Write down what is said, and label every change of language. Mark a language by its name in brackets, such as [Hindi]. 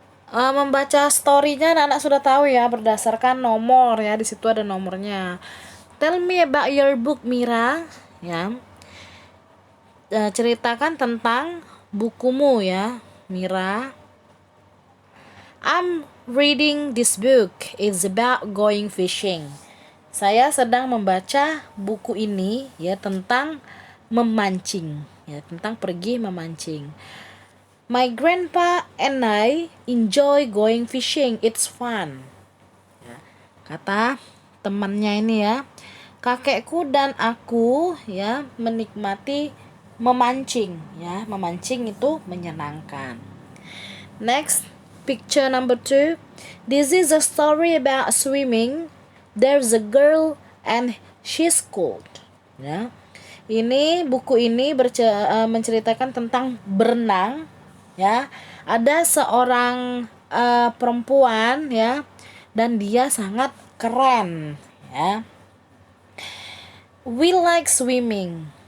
[Indonesian] Membaca story-nya anak-anak sudah tahu ya, berdasarkan nomor ya, di situ ada nomornya. [English] Tell me about your book, Mira ya. [Indonesian] Ceritakan tentang bukumu ya, Mira. [English] I'm reading this book. It's about going fishing. [Indonesian] Saya sedang membaca buku ini ya, tentang memancing ya, tentang pergi memancing. [English] My grandpa and I enjoy going fishing. It's fun. [Indonesian] Ya, kata temannya ini ya. Kakekku dan aku ya menikmati memancing ya. Memancing itu menyenangkan. [English] Next, picture number 2. This is a story about swimming. There's a girl and she's cold. [Indonesian] Ya. Ini buku ini menceritakan tentang berenang ya. Ada seorang perempuan ya, dan dia sangat keren ya. [English] We like swimming